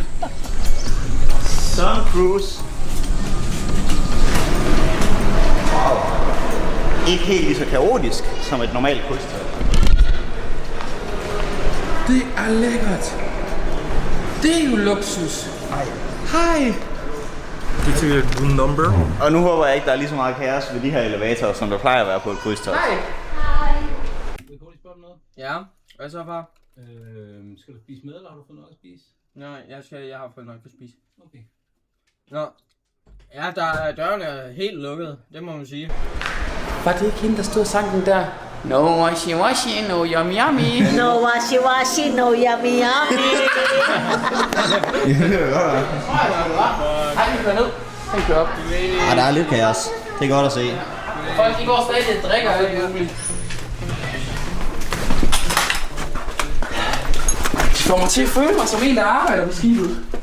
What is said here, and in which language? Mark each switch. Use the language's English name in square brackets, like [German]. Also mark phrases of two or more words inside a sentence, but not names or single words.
[English] Sun Cruise. Wow. [Danish] Ikke helt lige så kaotisk som et normalt krydstogt. Det er lækkert. Det er jo luksus. Hej. [English] Get you a room number. [Danish] Og nu håber jeg ikke, der er lige så meget kaos ved de her elevatorer, som der plejer at være på et krydstogt. Hej. Vil du lige spørge om noget? Ja. Hvad så, far? Skal du spise med, eller har du fået noget at spise? Nej, jeg har fået nok at spise. Okay. Nå. Ja, døren er helt lukket. Det må man sige. Var det ikke hende, der stod og sang den der? [English] No washi washi, no yummy yummy. No washi washi, no yummy yummy. [Danish] Hej, vi kører ned. Den kører op. Der er lidt kaos. Det er godt at se. Folk, de går stadig og drikker alt muligt. De får mig til at føle mig som en, der arbejder på skibet.